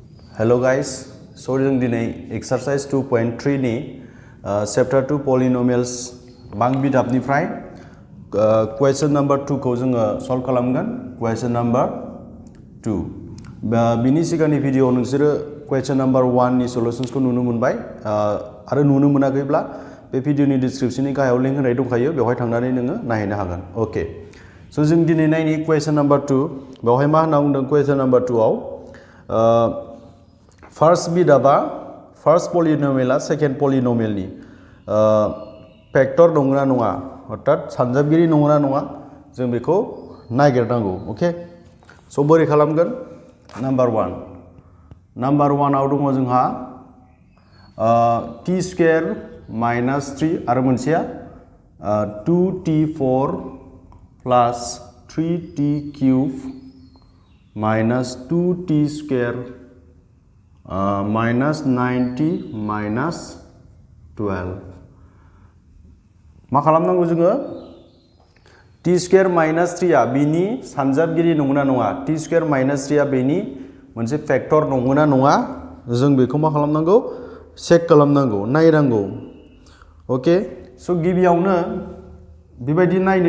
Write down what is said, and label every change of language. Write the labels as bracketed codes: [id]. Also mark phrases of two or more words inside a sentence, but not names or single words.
[en] Hello guys, so [brx] जों दिनै exercise 2.3 नि [en] chapter 2 polynomials [brx] बां बिदाबनिफ्राय [en] question number 2 [brx] खौ जोङो solve खालामगोन [en] question number 2 [brx] बिनि सिगांनि भिडिअ नोंसोरो [en] question number 1 [brx] नि solutions खौ नुनो मोनबाय आरो नुनो मोनाखैब्ला बे भिडिअनि description नि गाहायाव लिंक होनाय दंखायो बेवहाय थांनानै नोङो नायनो हागोन [en] okay so [brx] जों दिनै नायनि [en] question number 2 [brx] बेवहाय मा होनना बुंदों [en] question number 2 [brx] आव First बिदाबा [en] first polynomial second polynomial [brx] नि factor नंगौना नङा अर्थात सानजाबगिरि नंगौना नङा जों बेखौ नागिरनांगौ ओके स' बोरै खालामगोन [en] number 1 [brx] आव दङ जोंहा [en] t square minus 3 [brx] आरो मोनसेया [en] 2t4 plus 3t cube minus 2t square minus 90 minus 12 [brx] मा खालामनांगौ जोङो [en] t square minus 3 [brx] आ बिनि सानजाबगिरि नंगौना नङा [en] t square minus 3 [brx] आ बेनि मोनसे फैक्टर नंगौना नङा जों बेखौ मा खालामनांगौ चेक खालामनांगौ नायनांगौ ओके स' गिबियावनो बेबायदि नायनो